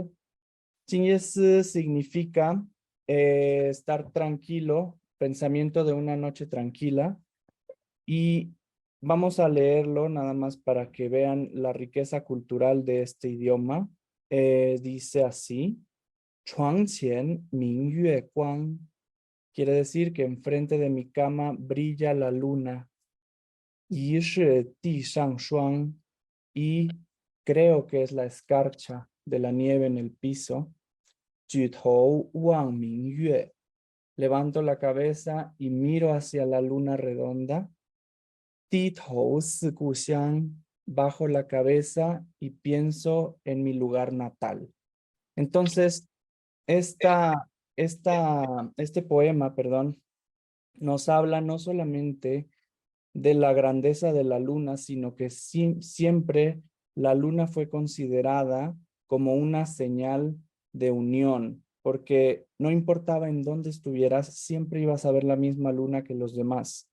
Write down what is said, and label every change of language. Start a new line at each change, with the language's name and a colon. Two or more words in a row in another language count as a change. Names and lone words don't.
Spanish: Jin Ye Si significa estar tranquilo, pensamiento de una noche tranquila. Y vamos a leerlo nada más para que vean la riqueza cultural de este idioma. Dice así:
Chinese: 床前明月光,
Spanish: quiere decir que enfrente de mi cama brilla la luna.
Chinese: 疑是地上霜,
Spanish: y creo que es la escarcha de la nieve en el piso.
Chinese: 举头望明月,
Spanish: levanto la cabeza y miro hacia la luna redonda.
Chinese: 低头思故乡,
Spanish: bajo la cabeza y pienso en mi lugar natal. Entonces, este poema, perdón, nos habla no solamente de la grandeza de la luna, sino que siempre la luna fue considerada como una señal de unión, porque no importaba en dónde estuvieras, siempre ibas a ver la misma luna que los demás.